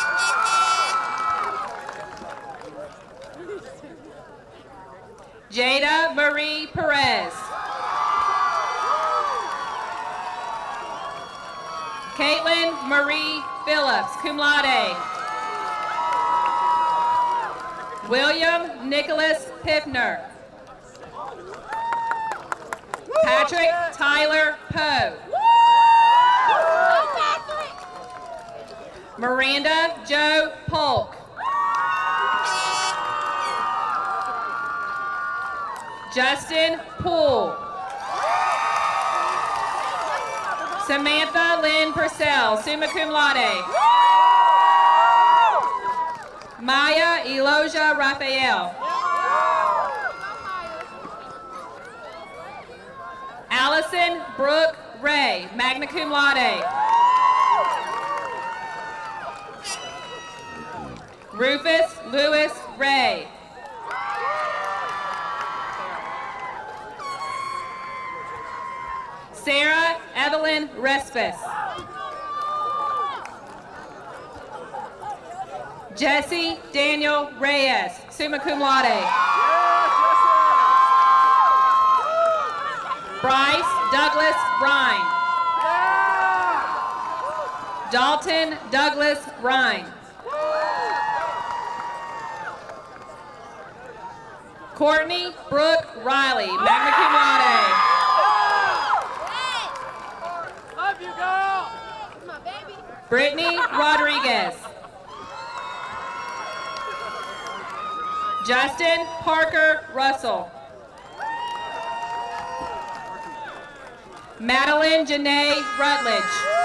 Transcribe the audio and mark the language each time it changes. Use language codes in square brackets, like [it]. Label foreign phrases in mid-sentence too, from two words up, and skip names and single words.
[en] Jada Marie Perez. Caitlin Marie Phillips, [la] cum laude. [en] William Nicholas Piffner. Patrick Tyler Poe. Miranda Jo Polk. Justin Poole. Samantha Lynn Purcell, [la] summa cum laude. [en] Maya Eloja Raphael. Allison Brooke Ray, [la] magna cum laude. [en] Rufus Lewis Ray. Sarah Evelyn Respis. Jesse Daniel Reyes, [la] summa cum laude. [en] Bryce Douglas Rhine. Dalton Douglas Rhine. Courtney Brooke Riley, [la] magna cum laude. [en] Love you, girl. My baby. Brittany Rodriguez. Justin Parker Russell. Madeline Janae Rutledge.